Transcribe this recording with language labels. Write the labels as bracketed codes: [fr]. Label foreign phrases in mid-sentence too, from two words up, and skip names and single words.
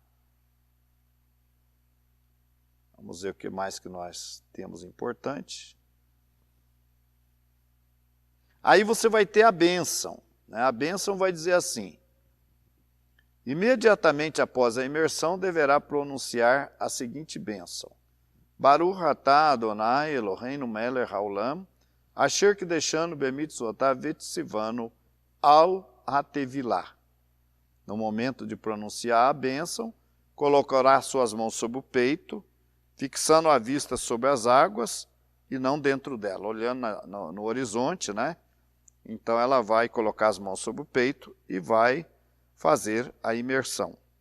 [pt] Vamos ver o que mais que nós temos importante. Aí você vai ter a bênção, né? A bênção vai dizer assim: imediatamente após a imersão, deverá pronunciar a seguinte bênção: [he] ברוך אתה אדוני אלוהינו מלך העולם אשר קדשנו במצוותיו וציונו על הטבילה. [pt] No momento de pronunciar a bênção, colocará suas mãos sobre o peito, fixando a vista sobre as águas e não dentro dela, olhando no horizonte, né? Então ela vai colocar as mãos sobre o peito e vai fazer a imersão.